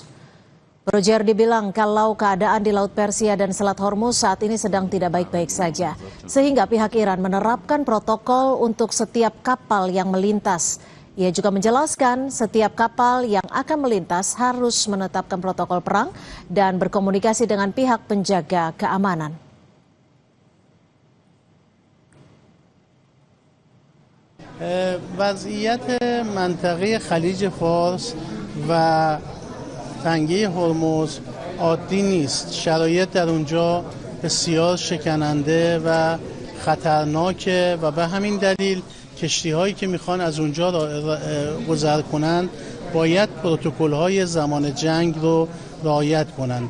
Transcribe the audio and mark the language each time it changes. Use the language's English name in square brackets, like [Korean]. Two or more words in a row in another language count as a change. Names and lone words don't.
[Indonesian] Borojerdi bilang kalau keadaan di Laut Persia dan Selat Hormuz saat ini sedang tidak baik-baik saja, sehingga pihak Iran menerapkan protokol untuk setiap kapal yang melintas. Ia juga menjelaskan setiap kapal yang akan melintas harus menetapkan protokol perang dan berkomunikasi dengan pihak penjaga keamanan. [Persian] وضعیت منطقه خلیج فارس و تنگه هرمز عادی نیست. شرایط در اونجا بسیار شکننده و خطرناکه و به همین دلیل کشتی هایی که میخوان از اونجا گذر کنند باید پروتکل های زمان جنگ رو رعایت کنند.